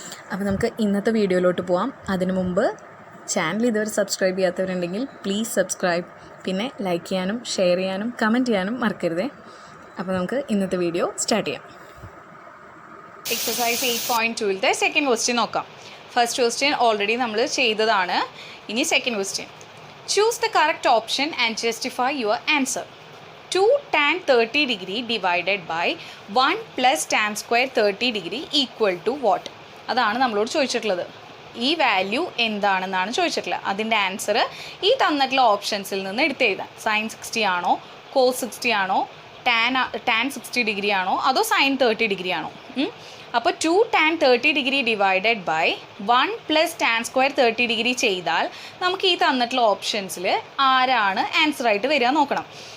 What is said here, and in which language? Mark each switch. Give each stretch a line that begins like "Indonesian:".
Malayalam: അപ്പോൾ നമുക്ക് ഇന്നത്തെ വീഡിയോയിലോട്ട് പോവാം. അതിനു മുമ്പ് ചാനൽ ഇതുവരെ സബ്സ്ക്രൈബ് ചെയ്യാത്തവരുണ്ടെങ്കിൽ പ്ലീസ് സബ്സ്ക്രൈബ്, പിന്നെ ലൈക്ക് ചെയ്യാനും ഷെയർ ചെയ്യാനും കമൻറ്റ് ചെയ്യാനും മറക്കരുതേ. അപ്പോൾ നമുക്ക് ഇന്നത്തെ വീഡിയോ സ്റ്റാർട്ട് ചെയ്യാം. എക്സസൈസ് 8.2-ലെ സെക്കൻഡ് ക്വസ്റ്റ്യൻ നോക്കാം. ഫസ്റ്റ് ക്വസ്റ്റ്യൻ ഓൾറെഡി നമ്മൾ ചെയ്തതാണ്. ഇനി second question.
English: Choose the correct option and justify your answer. 2 tan 30 degree divided by 1 plus tan square 30 degree equal to what?
Malayalam: അതാണ് നമ്മളോട് ചോദിച്ചിട്ടുള്ളത്. ഈ വാല്യൂ എന്താണെന്നാണ് ചോദിച്ചിട്ടുള്ളത്. അതിൻ്റെ ആൻസർ ഈ തന്നിട്ടുള്ള ഓപ്ഷൻസിൽ നിന്ന് എടുത്തെഴുതാം. സൈൻ 60 ആണോ, കോസ് 60 ആണോ, ടാൻ 60 ഡിഗ്രി ആണോ, അതോ സൈൻ 30 ഡിഗ്രി ആണോ? അപ്പോൾ 2 tan 30 degree divided by 1 plus tan square 30 degree ചെയ്താൽ നമുക്ക് ഈ തന്നിട്ടുള്ള ഓപ്ഷൻസിൽ ആരാണ് ആൻസറായിട്ട് വരിക നോക്കണം.